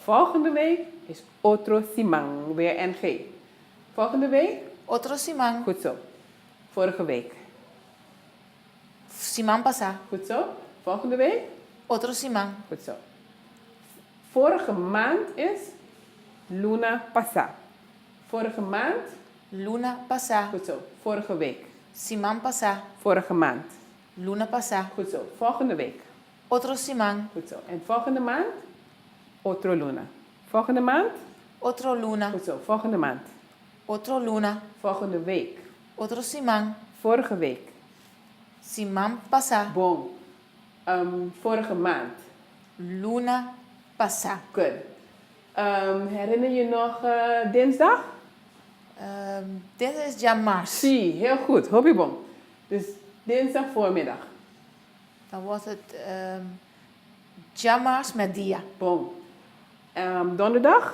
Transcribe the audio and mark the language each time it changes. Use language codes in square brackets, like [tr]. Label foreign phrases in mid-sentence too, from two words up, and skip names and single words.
[nl] Volgende week is [pap] otro simang, [nl] weer NG. Volgende week? [pap] Otro simang. [nl] Goed zo. Vorige week. [pap] Simang pasa. [nl] Goed zo. Volgende week? [pap] Otro simang. [nl] Goed zo. Vorige maand is [pap] luna pasa. [nl] Vorige maand? [pap] Luna pasa. [nl] Goed zo. Vorige week. [pap] Simang pasa. [nl] Vorige maand. [pap] Luna pasa. [nl] Goed zo. Volgende week. [pap] Otro simang. [nl] Goed zo. En volgende maand? [pap] Otro luna. [nl] Volgende maand? [pap] Otro luna. [nl] Goed zo. Volgende maand. [pap] Otro luna. [nl] Volgende week. [pap] Otro simang. [nl] Vorige week. [pap] Simang pasa. Bon. [nl] Vorige maand. [pap] Luna pasa. [en] Good. [nl] Herinner je nog dinsdag? Dit is Jamars. Zie, heel goed. Hobbybom. Dus dinsdag voormiddag. Dan wordt het Jamars met dia. Bom. Donderdag?